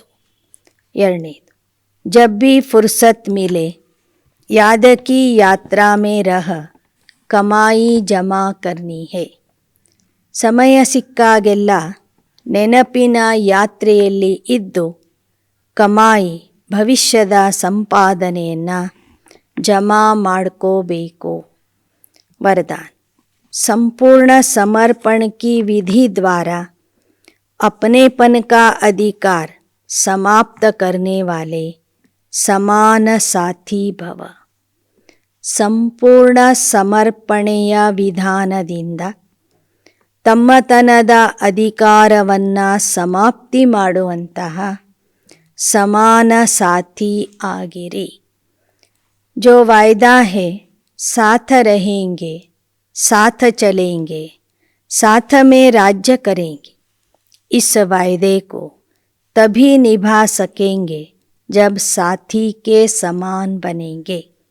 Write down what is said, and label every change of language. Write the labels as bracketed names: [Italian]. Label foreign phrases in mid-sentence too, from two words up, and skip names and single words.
[Hindi] ಎರಡನೇದು, जब भी फ़ुर्सत मिले याद की यात्रा में रह कमाई जमा करनी है. [Kannada] ಸಮಯ ಸಿಕ್ಕಾಗೆಲ್ಲ ನೆನಪಿನ ಯಾತ್ರೆಯಲ್ಲಿ ಇದ್ದು ಕಮಾಯಿ ಭವಿಷ್ಯದ ಸಂಪಾದನೆಯನ್ನು ಜಮಾ ಮಾಡ್ಕೋಬೇಕು. [Hindi] वरदान. संपूर्ण समर्पण की विधि द्वारा अपनेपन का अधिकार समाप्त करने वाले समान साथी भव. [Kannada] ಸಂಪೂರ್ಣ ಸಮರ್ಪಣೆಯ ವಿಧಾನದಿಂದ ತಮ್ಮತನದ ಅಧಿಕಾರವನ್ನು ಸಮಾಪ್ತಿ ಮಾಡುವಂತಹ ಸಮಾನ ಸಾಥಿ ಆಗಿರಿ. [Hindi] जो वायदा है साथ रहेंगे, साथ चलेंगे, साथ में राज्य करेंगे, इस वायदे को तभी निभा सकेंगे जब साथी के समान बनेंगे.